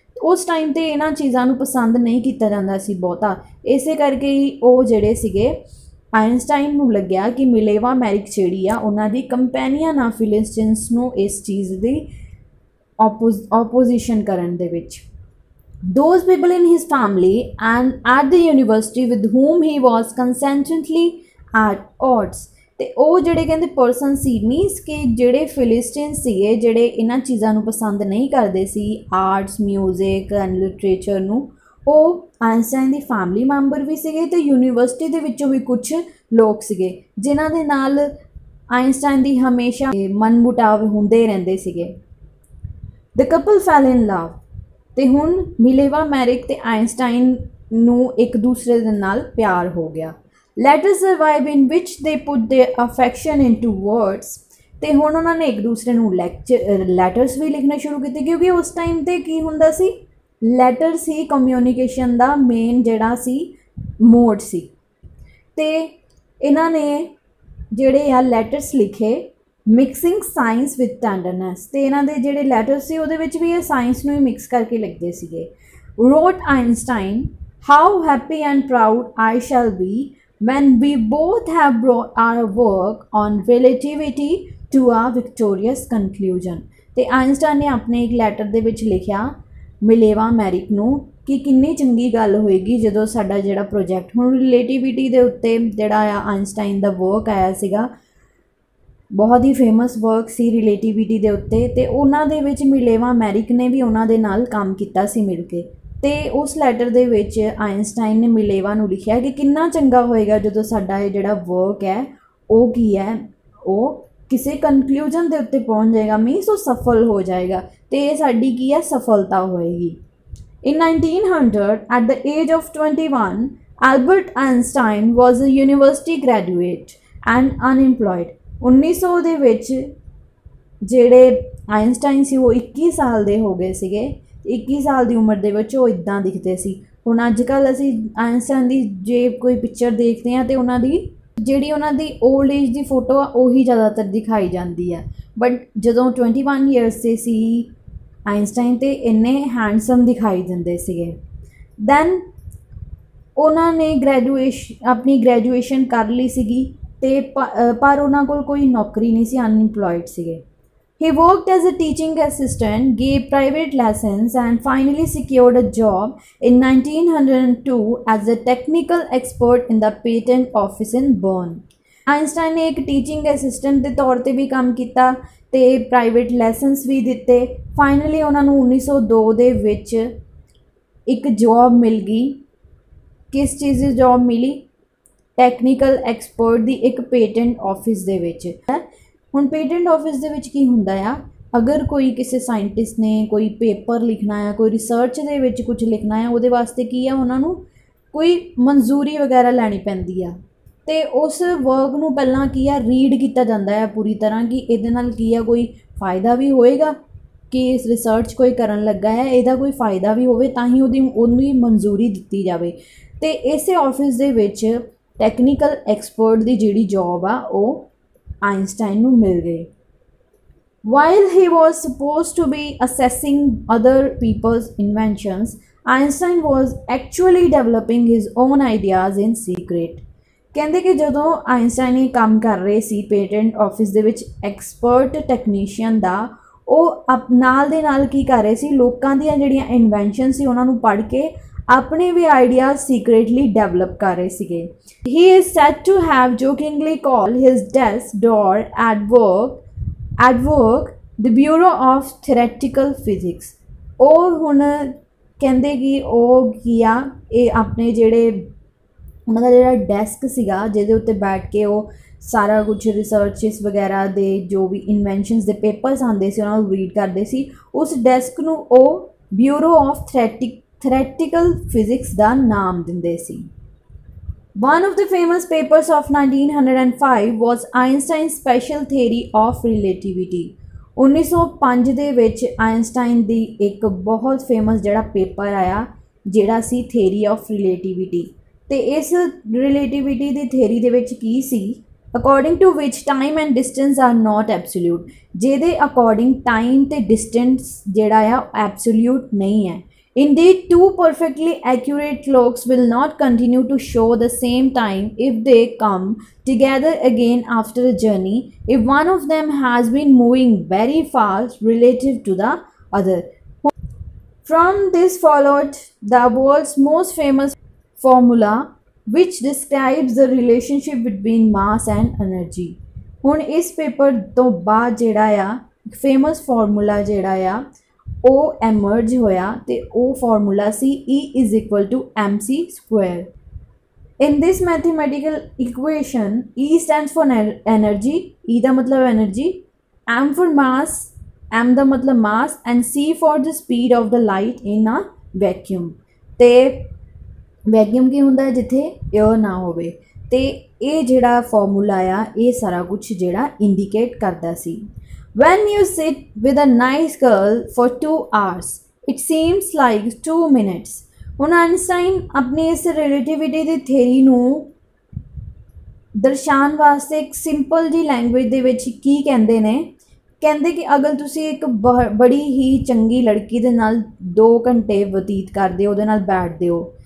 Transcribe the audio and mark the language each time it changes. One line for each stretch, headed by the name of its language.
Punjabi: ਉਸ ਟਾਈਮ 'ਤੇ ਇਹਨਾਂ ਚੀਜ਼ਾਂ ਨੂੰ ਪਸੰਦ ਨਹੀਂ ਕੀਤਾ ਜਾਂਦਾ ਸੀ ਬਹੁਤਾ, ਇਸੇ ਕਰਕੇ ਹੀ ਉਹ ਜਿਹੜੇ ਸੀਗੇ ਆਇਨਸਟਾਈਨ ਨੂੰ ਲੱਗਿਆ ਕਿ ਮਿਲੇਵਾ ਮੈਰਿਕ ਜਿਹੜੀ ਆ ਉਹਨਾਂ ਦੀ ਕੰਪੈਨੀਅਨ ਆ ਫਿਲਿਸਟੀਨਸ ਨੂੰ ਇਸ ਚੀਜ਼ ਦੀ ਆਪੋਜੀਸ਼ਨ ਕਰਨ ਦੇ ਵਿੱਚ।
English: Those people in his family and at the university with whom he was constantly at odds।
Punjabi: ਤੇ ਉਹ ਜਿਹੜੇ ਕਹਿੰਦੇ ਪਰਸਨ ਸੀ ਮੀਨਸ ਕਿ ਜਿਹੜੇ ਫਿਲਿਸਟੀਨ ਸੀਗੇ ਜਿਹੜੇ ਇਹਨਾਂ ਚੀਜ਼ਾਂ ਨੂੰ ਪਸੰਦ ਨਹੀਂ ਕਰਦੇ ਸੀ,
English: arts, music and literature
Punjabi: ਨੂੰ, ਉਹ ਆਇਨਸਟਾਈਨ ਦੀ ਫੈਮਿਲੀ ਮੈਂਬਰ ਵੀ ਸੀਗੇ ਤੇ ਯੂਨੀਵਰਸਿਟੀ ਦੇ ਵਿੱਚੋਂ ਵੀ ਕੁਝ ਲੋਕ ਸੀਗੇ ਜਿਨ੍ਹਾਂ ਦੇ ਨਾਲ ਆਇਨਸਟਾਈਨ ਦੀ ਹਮੇਸ਼ਾ ਮਨਮੁਟਾਵ ਹੁੰਦੇ ਰਹਿੰਦੇ ਸੀਗੇ।
English: The couple fell in love।
Punjabi: ਤੇ ਹੁਣ ਮਿਲੇਵਾ ਮੈਰਿਕ ਤੇ ਆਇਨਸਟਾਈਨ ਨੂੰ ਇੱਕ ਦੂਸਰੇ ਦੇ ਨਾਲ ਪਿਆਰ ਹੋ ਗਿਆ।
English: Letters survive in which they put their affection into words।
Punjabi: ਤੇ ਹੁਣ ਉਹਨਾਂ ਨੇ ਇੱਕ ਦੂਸਰੇ ਨੂੰ ਲੈਟਰਸ ਵੀ ਲਿਖਣੇ ਸ਼ੁਰੂ ਕੀਤੇ ਕਿਉਂਕਿ ਉਸ ਟਾਈਮ 'ਤੇ ਕੀ ਹੁੰਦਾ ਸੀ, ਲੈਟਰਸ ਹੀ ਕਮਿਊਨੀਕੇਸ਼ਨ ਦਾ ਮੇਨ ਜਿਹੜਾ ਸੀ ਮੋਡ ਸੀ। ਤੇ ਇਹਨਾਂ ਨੇ ਜਿਹੜੇ ਆ ਲੈਟਰਸ ਲਿਖੇ
English: mixing science with tenderness,
Punjabi: ਤੇ ਇਹਨਾਂ ਦੇ ਜਿਹੜੇ ਲੈਟਰ ਸੀ ਉਹਦੇ ਵਿੱਚ ਵੀ ਇਹ ਸਾਇੰਸ ਨੂੰ ਹੀ ਮਿਕਸ ਕਰਕੇ ਲਿਖਦੇ ਸੀਗੇ।
English: Wrote Einstein How happy and proud I shall be when we both have brought our work on relativity to a victorious conclusion।
Punjabi: ਤੇ ਆਇਨਸਟਾਈਨ ਨੇ ਆਪਣੇ ਇੱਕ ਲੈਟਰ ਦੇ ਵਿੱਚ ਲਿਖਿਆ ਮਿਲੇਵਾ ਮੈਰਿਕ ਨੂੰ ਕਿ ਕਿੰਨੀ ਚੰਗੀ ਗੱਲ ਹੋਏਗੀ ਜਦੋਂ ਸਾਡਾ ਜਿਹੜਾ ਪ੍ਰੋਜੈਕਟ ਹੁਣ ਰਿਲੇਟਿਵਿਟੀ ਦੇ ਉੱਤੇ ਜਿਹੜਾ ਆ ਆਇਨਸਟਾਈਨ ਦਾ ਵਰਕ ਆਇਆ ਸੀਗਾ, ਬਹੁਤ ਹੀ ਫੇਮਸ ਵਰਕ ਸੀ ਰਿਲੇਟਿਵਿਟੀ ਦੇ ਉੱਤੇ, ਤੇ ਉਹਨਾਂ ਦੇ ਵਿੱਚ ਮਿਲੇਵਾ ਮੈਰਿਕ ਨੇ ਵੀ ਉਹਨਾਂ ਦੇ ਨਾਲ ਕੰਮ ਕੀਤਾ ਸੀ ਮਿਲ ਕੇ। ਤੇ ਉਸ ਲੈਟਰ ਦੇ ਵਿੱਚ ਆਇਨਸਟਾਈਨ ਨੇ ਮਿਲੇਵਾ ਨੂੰ ਲਿਖਿਆ ਕਿ ਕਿੰਨਾ ਚੰਗਾ ਹੋਏਗਾ ਜਦੋਂ ਸਾਡਾ ਇਹ ਜਿਹੜਾ ਵਰਕ ਹੈ ਉਹ ਕੀ ਹੈ, ਉਹ ਕਿਸੇ ਕਨਕਲੂਜਨ ਦੇ ਉੱਤੇ ਪਹੁੰਚ ਜਾਏਗਾ, ਮੀਨਸ ਉਹ ਸਫਲ ਹੋ ਜਾਏਗਾ, ਤੇ ਇਹ ਸਾਡੀ ਕੀ ਹੈ ਸਫਲਤਾ ਹੋਏਗੀ।
English: In 1900, at the age of 21, Albert Einstein was a university graduate and unemployed।
Punjabi: 1900 ਦੇ ਵਿੱਚ ਜਿਹੜੇ ਆਇਨਸਟਾਈਨ ਸੀ ਉਹ 21 ਸਾਲ ਦੇ ਹੋ ਗਏ ਸੀਗੇ। 21 ਸਾਲ ਦੀ ਉਮਰ ਦੇ ਵਿੱਚ ਉਹ ਇੱਦਾਂ ਦਿਖਦੇ ਸੀ। ਹੁਣ ਅੱਜ ਕੱਲ੍ਹ ਅਸੀਂ ਆਇਨਸਟਾਈਨ ਦੀ ਜੇ ਕੋਈ ਪਿਕਚਰ ਦੇਖਦੇ ਹਾਂ ਤਾਂ ਉਹਨਾਂ ਦੀ ਜਿਹੜੀ ਉਹਨਾਂ ਦੀ ਓਲਡ ਏਜ ਦੀ ਫੋਟੋ ਆ ਉਹੀ ਜ਼ਿਆਦਾਤਰ ਦਿਖਾਈ ਜਾਂਦੀ ਆ, ਬਟ ਜਦੋਂ 21 ਈਅਰਸ ਦੇ ਸੀ ਆਇਨਸਟਾਈਨ ਤੇ ਇੰਨੇ ਹੈਂਡਸਮ ਦਿਖਾਈ ਦਿੰਦੇ ਸੀਗੇ। ਦੈਨ ਉਹਨਾਂ ਨੇ ਆਪਣੀ ਗ੍ਰੈਜੂਏਸ਼ਨ ਕਰ ਲਈ ਸੀਗੀ ਤੇ ਪਰ ਉਹਨਾਂ ਕੋਲ ਕੋਈ ਨੌਕਰੀ ਨਹੀਂ ਸੀ, ਅਨਇੰਪਲੋਇਡ ਸੀਗੇ।
English: He worked as a teaching assistant, gave private lessons, and finally secured a job in 1902 as a technical expert in the patent office in Bern।
Punjabi: Einstein ਨੇ ਇੱਕ ਟੀਚਿੰਗ ਅਸਿਸਟੈਂਟ ਦੇ ਤੌਰ ਤੇ ਵੀ ਕੰਮ ਕੀਤਾ ਤੇ ਪ੍ਰਾਈਵੇਟ ਲੈਸਨਸ ਵੀ ਦਿੱਤੇ। ਫਾਈਨਲੀ ਉਹਨਾਂ ਨੂੰ 1902 ਦੇ ਵਿੱਚ ਇੱਕ ਜੌਬ ਮਿਲ ਗਈ। ਕਿਸ ਚੀਜ਼ ਦੀ ਜੌਬ ਮਿਲੀ? ਟੈਕਨੀਕਲ ਐਕਸਪਰਟ ਦੀ ਇੱਕ ਪੇਟੈਂਟ ਆਫਿਸ ਦੇ ਵਿੱਚ। ਹੁਣ ਪੇਟੈਂਟ ਆਫਿਸ ਦੇ ਵਿੱਚ ਕੀ ਹੁੰਦਾ ਆ, ਅਗਰ ਕੋਈ ਕਿਸੇ ਸਾਇੰਟਿਸਟ ਨੇ ਕੋਈ ਪੇਪਰ ਲਿਖਣਾ ਆ, ਕੋਈ ਰਿਸਰਚ ਦੇ ਵਿੱਚ ਕੁਝ ਲਿਖਣਾ ਆ, ਉਹਦੇ ਵਾਸਤੇ ਕੀ ਆ ਉਹਨਾਂ ਨੂੰ ਕੋਈ ਮਨਜ਼ੂਰੀ ਵਗੈਰਾ ਲੈਣੀ ਪੈਂਦੀ ਆ, ਤੇ ਉਸ ਵਰਕ ਨੂੰ ਪਹਿਲਾਂ ਕੀ ਆ ਰੀਡ ਕੀਤਾ ਜਾਂਦਾ ਆ ਪੂਰੀ ਤਰ੍ਹਾਂ ਕਿ ਇਹਦੇ ਨਾਲ ਕੀ ਆ ਕੋਈ ਫਾਇਦਾ ਵੀ ਹੋਏਗਾ ਕਿ ਇਸ ਰਿਸਰਚ ਕੋਈ ਕਰਨ ਲੱਗਾ ਹੈ ਇਹਦਾ ਕੋਈ ਫਾਇਦਾ ਵੀ ਹੋਵੇ ਤਾਂ ਹੀ ਉਹਦੀ ਮਨਜ਼ੂਰੀ ਦਿੱਤੀ ਜਾਵੇ। ਤੇ ਇਸੇ ਆਫਿਸ ਦੇ ਵਿੱਚ ਟੈਕਨੀਕਲ ਐਕਸਪਰਟ ਦੀ ਜਿਹੜੀ ਜੌਬ ਆ ਉਹ ਆਇਨਸਟਾਈਨ ਨੂੰ ਮਿਲ ਗਈ।
English: While he was supposed to be assessing other people's inventions, Einstein was actually developing his own ideas in secret।
Punjabi: ਕਹਿੰਦੇ ਕਿ ਜਦੋਂ ਆਇਨਸਟਾਈਨ ਇਹ ਕੰਮ ਕਰ ਰਹੇ ਸੀ ਪੇਟੈਂਟ ਆਫਿਸ ਦੇ ਵਿੱਚ ਐਕਸਪਰਟ ਟੈਕਨੀਸ਼ੀਅਨ ਦਾ, ਉਹ ਨਾਲ ਦੇ ਨਾਲ ਕੀ ਕਰ ਰਹੇ ਸੀ, ਲੋਕਾਂ ਦੀਆਂ ਜਿਹੜੀਆਂ ਇਨਵੈਂਸ਼ਨ ਸੀ ਉਹਨਾਂ ਨੂੰ ਪੜ੍ਹ ਕੇ ਆਪਣੇ ਵੀ ਆਈਡੀਆਜ਼ ਸੀਕ੍ਰੇਟਲੀ ਡਿਵੈਲਪ ਕਰ ਰਹੇ ਸੀਗੇ।
English: He is said to have jokingly called his desk door at work the Bureau of Theoretical Physics।
Punjabi: ਉਹ ਹੁਣ ਕਹਿੰਦੇ ਕਿ ਉਹ ਕੀ ਆ ਇਹ ਆਪਣੇ ਜਿਹੜੇ ਉਹਨਾਂ ਦਾ ਜਿਹੜਾ ਡੈਸਕ ਸੀਗਾ ਜਿਹਦੇ ਉੱਤੇ ਬੈਠ ਕੇ ਉਹ ਸਾਰਾ ਕੁਝ ਰਿਸਰਚਸ ਵਗੈਰਾ ਦੇ ਜੋ ਵੀ ਇਨਵੈਂਸ਼ਨਸ ਦੇ ਪੇਪਰਸ ਆਉਂਦੇ ਸੀ ਉਹਨਾਂ ਨੂੰ ਰੀਡ ਕਰਦੇ ਸੀ। ਉਸ ਡੈਸਕ ਨੂੰ ਉਹ ਬਿਊਰੋ ਆਫ ਥਿਓਰੈਟੀਕਲ ਫਿਜ਼ਿਕਸ ਦਾ ਨਾਮ ਦਿੰਦੇ ਸੀ।
English: One of the famous papers of 1905 was Einstein's special theory of relativity।
Punjabi: 1905 ਦੇ ਵਿੱਚ ਆਇਨਸਟਾਈਨ ਦੀ ਇੱਕ ਬਹੁਤ ਫੇਮਸ ਜਿਹੜਾ ਪੇਪਰ ਆਇਆ ਜਿਹੜਾ ਸੀ ਥਿਊਰੀ ਆਫ ਰਿਲੇਟਿਵਿਟੀ। ਤੇ ਇਸ ਰਿਲੇਟਿਵਿਟੀ ਦੀ ਥਿਊਰੀ ਦੇ ਵਿੱਚ ਕੀ ਸੀ,
English: according to which time and distance are not absolute,
Punjabi: ਜਿਹਦੇ ਅਕੋਰਡਿੰਗ ਟਾਈਮ ਤੇ ਡਿਸਟੈਂਸ ਜਿਹੜਾ ਆ ਐਬਸੋਲਿਊਟ ਨਹੀਂ ਹੈ।
English: Indeed, two perfectly accurate clocks will not continue to show the same time if they come together again after a journey, if one of them has been moving very fast relative to the other। From this followed the world's most famous formula which describes the relationship between mass and energy।
Punjabi: ਹੁਣ ਇਸ paper ਤੋਂ ਬਾਅਦ ਜਿਹੜਾ ਆ famous formula ਜਿਹੜਾ ਆ ਉਹ ਐਮਰਜ ਹੋਇਆ ਤੇ ਉਹ formula ਸੀ E = mc²।
English: In this mathematical equation, E stands for energy,
Punjabi: E ਦਾ ਮਤਲਬ energy,
English: M for mass,
Punjabi: M ਦਾ ਮਤਲਬ mass,
English: and C for the speed of the light in a vacuum।
Punjabi: ਤੇ vacuum ਕੀ ਹੁੰਦਾ ਜਿੱਥੇ air ਨਾ ਹੋਵੇ, ਤੇ ਇਹ ਜਿਹੜਾ ਫਾਰਮੂਲਾ ਆ ਇਹ ਸਾਰਾ ਕੁਝ ਜਿਹੜਾ ਇੰਡੀਕੇਟ ਕਰਦਾ ਸੀ।
English: When you sit with a nice girl for 2 hours, it seems like 2 minutes।
Punjabi: ਹੁਣ ਆਇਨਸਟਾਈਨ ਆਪਣੀ ਇਸ ਰਿਲੇਟਿਵਿਟੀ ਦੀ ਥਿਊਰੀ ਨੂੰ ਦਰਸਾਉਣ ਵਾਸਤੇ ਇੱਕ ਸਿੰਪਲ ਜੀ ਲੈਂਗੁਏਜ ਦੇ ਵਿੱਚ ਕੀ ਕਹਿੰਦੇ ਨੇ, ਕਹਿੰਦੇ ਕਿ ਅਗਰ ਤੁਸੀਂ ਇੱਕ ਬੜੀ ਹੀ ਚੰਗੀ ਲੜਕੀ ਦੇ ਨਾਲ 2 ਘੰਟੇ ਬਤੀਤ ਕਰਦੇ ਹੋ, ਉਹਦੇ ਨਾਲ ਬੈਠਦੇ ਹੋ,